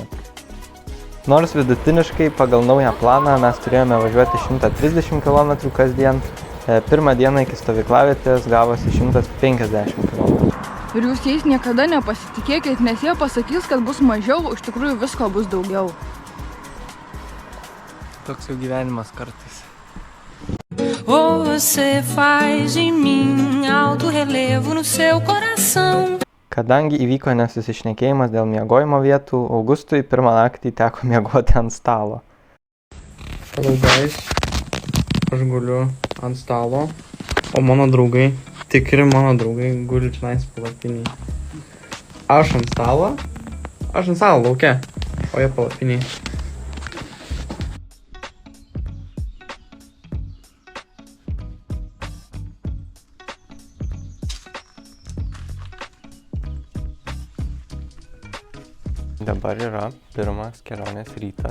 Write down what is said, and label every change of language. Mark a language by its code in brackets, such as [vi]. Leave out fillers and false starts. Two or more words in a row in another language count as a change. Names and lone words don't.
[lt] Nors vidutiniškai pagal naują planą mes turėjome važiuoti 130 km kasdien, pirmą dieną iki stovyklavietės gavosi 150 km. Ir jūs jais niekada nepasitikėkit, nes jie pasakys, kad bus mažiau, o iš tikrųjų visko bus daugiau. Toks jau gyvenimas kartais. [pt] Você faz de mim alto relevo no seu coração. [lt] Kadangi įvyko nesusišnekėjimas dėl miegojimo vietų, Augustui pirmą naktį teko miegoti ant stalo. [en] Hello guys, [lt] aš guliu ant stalo, o mano draugai, tikri mano draugai, guli čionais palapiniai. Aš ant stalo lauke, o jie palapiniai. Dabar yra pirmas kelionės rytas.